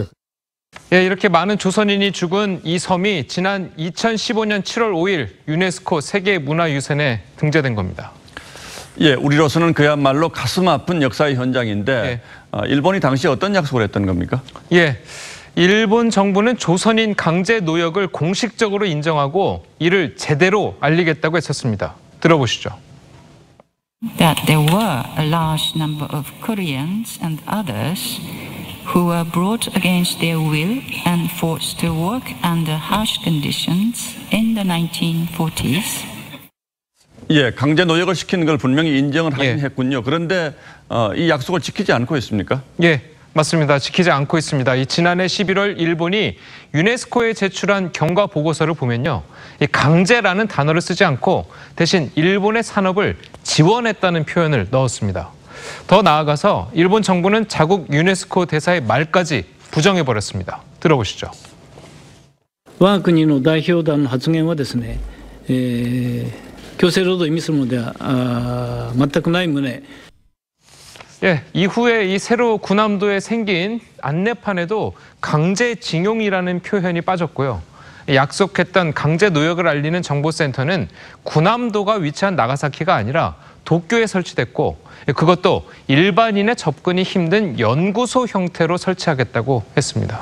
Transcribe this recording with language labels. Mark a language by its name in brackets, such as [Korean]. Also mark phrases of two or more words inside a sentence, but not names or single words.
[Korean] 예, 이렇게 많은 조선인이 죽은 이 섬이 지난 2015년 7월 5일 유네스코 세계문화유산에 등재된 겁니다. 예, 우리로서는 그야말로 가슴 아픈 역사의 현장인데 일본이 당시 어떤 약속을 했던 겁니까? 예, 일본 정부는 조선인 강제 노역을 공식적으로 인정하고 이를 제대로 알리겠다고 했었습니다. 들어보시죠. [English] That there were a large number of Koreans and others who were brought against their will and forced to work under harsh conditions in the 1940s. [Korean] 예, 강제 노역을 시키는 걸 분명히 인정을 하긴 예. 했군요. 그런데 이 약속을 지키지 않고 있습니까? 예, 맞습니다. 지키지 않고 있습니다. 이 지난해 11월 일본이 유네스코에 제출한 경과 보고서를 보면요, 이 강제라는 단어를 쓰지 않고 대신 일본의 산업을 지원했다는 표현을 넣었습니다. 더 나아가서 일본 정부는 자국 유네스코 대사의 말까지 부정해버렸습니다. 들어보시죠. [Japanese] 我が国の代表団の発言はですね、強制労働を意味するものでは全くない旨。 [Korean] 예, 이후에 이 새로 군함도에 생긴 안내판에도 강제징용이라는 표현이 빠졌고요. 약속했던 강제 노역을 알리는 정보센터는 군함도가 위치한 나가사키가 아니라 도쿄에 설치됐고 그것도 일반인의 접근이 힘든 연구소 형태로 설치하겠다고 했습니다.